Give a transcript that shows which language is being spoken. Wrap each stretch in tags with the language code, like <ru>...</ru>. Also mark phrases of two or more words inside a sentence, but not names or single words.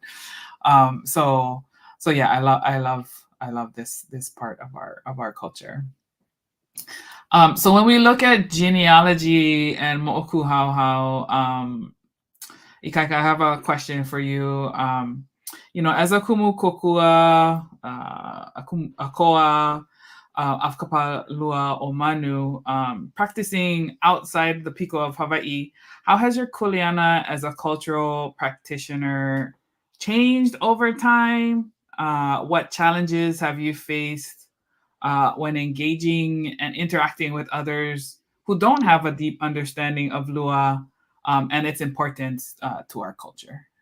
<en>So yeah, I love this part of our culture. So when we look at genealogy and mo'okuhauhau, Ikaika, I have a question for you. As a</en> <haw>kumu kokua,</haw> <en>a koa, Afkapalua o Manu, practicing outside the piko of Hawaii, how has your Kuleana as a cultural practitioner changed over time? What challenges have you faced when engaging and interacting with others who don't have a deep understanding of Lua and its importance to our culture?</en>